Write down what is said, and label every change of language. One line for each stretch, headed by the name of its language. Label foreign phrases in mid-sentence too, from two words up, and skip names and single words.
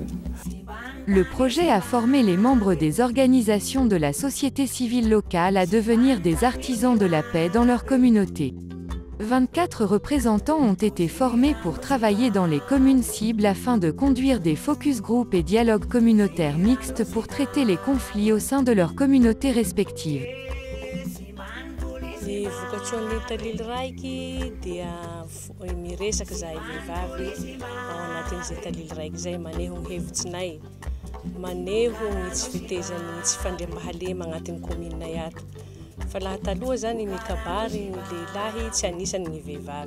French: Le projet a formé les membres des organisations de la société civile locale à devenir des artisans de la paix dans leur communauté. 24 représentants ont été formés pour travailler dans les communes cibles afin de conduire des
English: focus group
French: et dialogues communautaires mixtes pour traiter les conflits au sein de leurs communautés respectives.
Malagasy: Ny voka-tsoan'ny Talily raiky dia miresaka zahay vehivavy ao anatin'izay Talily raiky zay maneho ny hevitsinay, maneho ny tsy fitezany ny tsy fandriam-pahalema agnatin'ny kominina ato. Fa laha taloha zany mikabary ny lehilahy tsy anisany ny vehivavy.